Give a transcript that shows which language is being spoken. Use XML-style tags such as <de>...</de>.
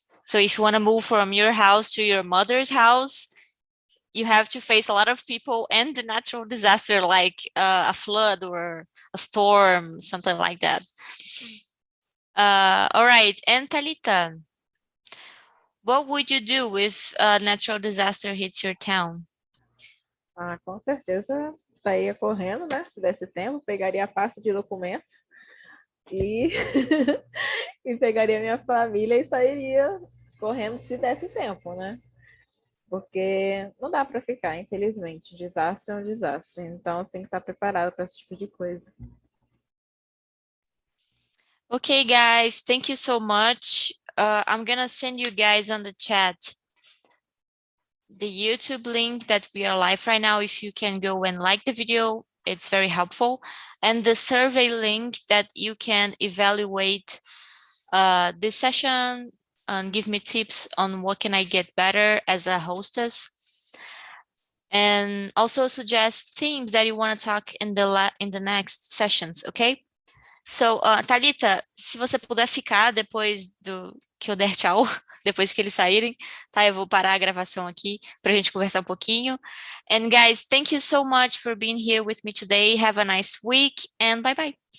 <en>So if you want to move from your house to your mother's house, you have to face a lot of people and the natural disaster like a flood or a storm, something like that. All right, and Talita, what would you do if a natural disaster hits your town?</en> <pt>Ah, com certeza saía correndo, né? Se desse tempo, pegaria a pasta de documento e, e pegaria minha família e sairia correndo se desse tempo, né? Porque não dá para ficar, infelizmente. Desastre é um desastre. Então, você tem que estar preparado para esse tipo de coisa.</pt> <en>Okay, guys, thank you so much. I'm gonna send you guys on the chat the YouTube link that we are live right now. If you can go and like the video, it's very helpful. And the survey link that you can evaluate this session and give me tips on what can I get better as a hostess. And also suggest themes that you want to talk in the next sessions, okay?</en> <pt>So, Thalita, se você puder ficar depois do que eu der tchau, depois que eles saírem, tá? Eu vou parar a gravação aqui pra gente conversar um pouquinho.</pt> <en>And guys, thank you so much for being here with me today. Have a nice week and bye-bye.</en>